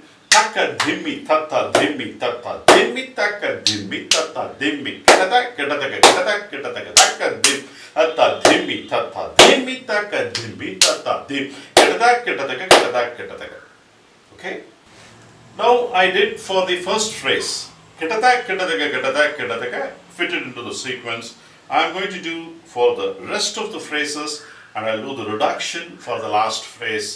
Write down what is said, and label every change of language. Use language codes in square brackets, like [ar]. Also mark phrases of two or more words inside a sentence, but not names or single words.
[en] Taka dhimmi tata dhimmi tata dhimmi taka dhimmi tata dhimmi kadadak kadadaga kadadak kadadaga taka dim tata dhimmi tata dhimmi taka dhimmi tata dim kadadak kadadaga kadadak kadadaga. Okay? Now I did for the first phrase. Kadadak kadadaga kadadak kadadaga fitted into the sequence. I'm going to do for the rest of the phrases, and I'll do the reduction for the last phrase.